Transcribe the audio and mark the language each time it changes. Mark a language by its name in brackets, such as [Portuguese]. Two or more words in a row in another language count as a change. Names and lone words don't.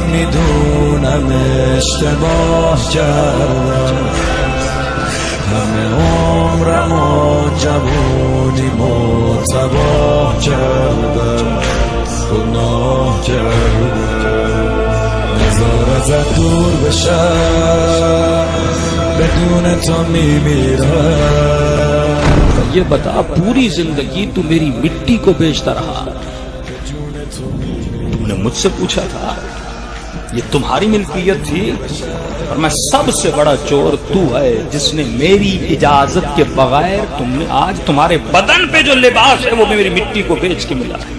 [Persian] میدونم اشتباه کردم همه عمرم و جوونیمو تباه کردم گناه کردم نزار ازت دور بشم بدون تو میمیرم۔ [Urdu] یہ بتا پوری زندگی تو میری مٹی کو بیچتا رہا؟ تم نے مجھ سے پوچھا تھا یہ تمہاری ملکیت تھی، اور میں سب سے بڑا چور تو ہے جس نے میری اجازت کے بغیر تم نے آج تمہارے بدن پہ جو لباس ہے وہ میری مٹی کو بیچ کے ملا ہے۔